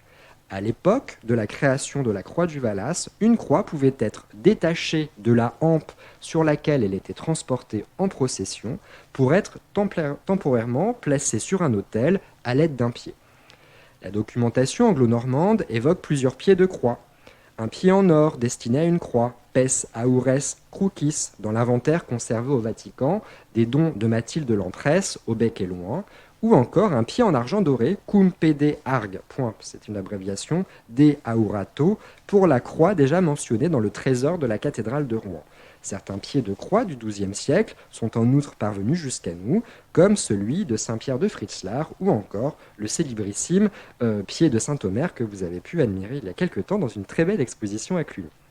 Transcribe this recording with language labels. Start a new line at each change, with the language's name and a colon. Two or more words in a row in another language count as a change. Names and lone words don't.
French: À l'époque de la création de la croix du Valas, une croix pouvait être détachée de la hampe sur laquelle elle était transportée en procession pour être temporairement placée sur un autel à l'aide d'un pied. La documentation anglo-normande évoque plusieurs pieds de croix. Un pied en or destiné à une croix,
Latin: Pes Aures Crucis,
French: dans l'inventaire conservé au Vatican des dons de Mathilde Lampresse au bec et loin, ou encore un pied en argent doré,
Latin: cum pede arg,
French: c'est une abréviation, de aurato, pour la croix déjà mentionnée dans le trésor de la cathédrale de Rouen. Certains pieds de croix du XIIe siècle sont en outre parvenus jusqu'à nous, comme celui de Saint-Pierre de Fritzlar, ou encore le célébrissime pied de Saint-Omer que vous avez pu admirer il y a quelque temps dans une très belle exposition à Cluny.